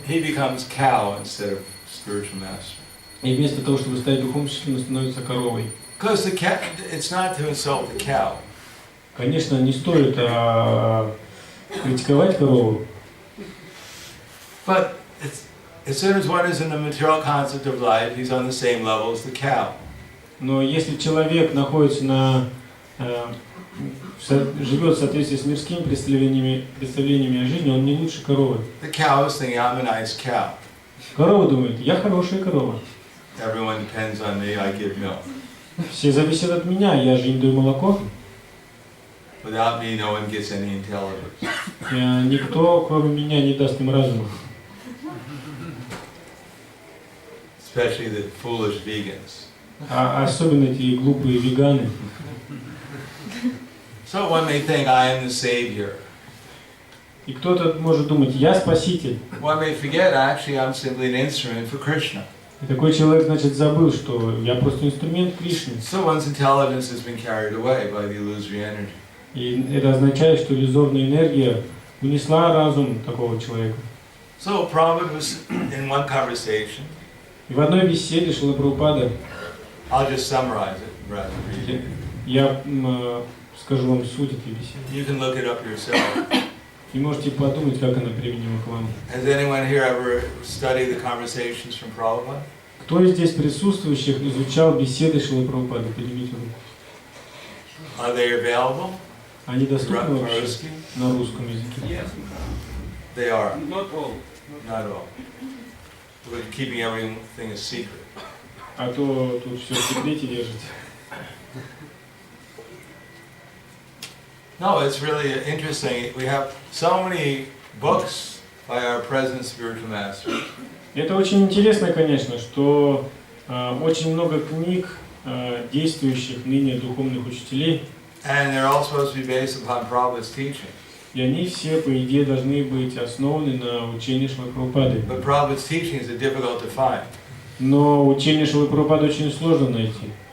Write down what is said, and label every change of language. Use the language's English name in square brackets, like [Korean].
[English] He becomes cow instead of spiritual master. [Russian] И вместо того, чтобы стать духовным учителем, становится коровой. [English] Because the cow, it's not to insult the cow. [Russian] Конечно, не стоит критиковать корову. [English] But as soon as one is in the material concept of life, he's on the same level as the cow. [Russian] Но если человек находится живет в соответствии с мирскими представлениями о жизни, он не лучше коровы. [English] The cow is thinking, I'm a nice cow. [Russian] Корова думает, я хорошая корова. [English] Everyone depends on me, I give milk. [Russian] Все зависят от меня, я же им даю молоко. [English] Without me, no one gets any intelligence. [Russian] Никто, кроме меня, не даст им разума. [English] Especially the foolish vegans. [Russian] Особенно эти глупые веганы. [English] So one may think, I am the savior. [Russian] И кто-то может думать, я спаситель. [English] One may forget, actually, I'm simply an instrument for Krishna. [Russian] И такой человек, значит, забыл, что я просто инструмент Кришны. [English] So one's intelligence has been carried away by the illusory energy. [Russian] И это означает, что иллюзорная энергия унесла разум такого человека. [English] So Prabhupada was in one conversation. [Russian] И в одной беседе Шрила Прабхупада, [English] I'll just summarize it rather than read it. [Russian] я скажу вам суть этой беседы. [English] You can look it up yourself. [Russian] И можете подумать, как она применима к вам. [English] Has anyone here ever studied the conversations from Prabhupada? [Russian] Кто из здесь присутствующих изучал беседы Шрилы Прабхупады? Поднимите руку. [English] Are they available? [Russian] Они доступны вообще на русском языке? [English] Yes. They are. Not all. Not all. We're keeping everything a secret. [Russian] А то тут все в секрете держите. [English] No, it's really interesting. We have so many books by our present spiritual masters. [Russian] Это очень интересно, конечно, что очень много книг действующих ныне духовных учителей. [English] And they're all supposed to be based upon Prabhupada's teaching. [Russian] И они все, по идее, должны быть основаны на учении Шрилы Прабхупады. [English] But Prabhupada's teachings are difficult to find. [Russian] Но учение Шрилы Прабхупады очень сложно найти.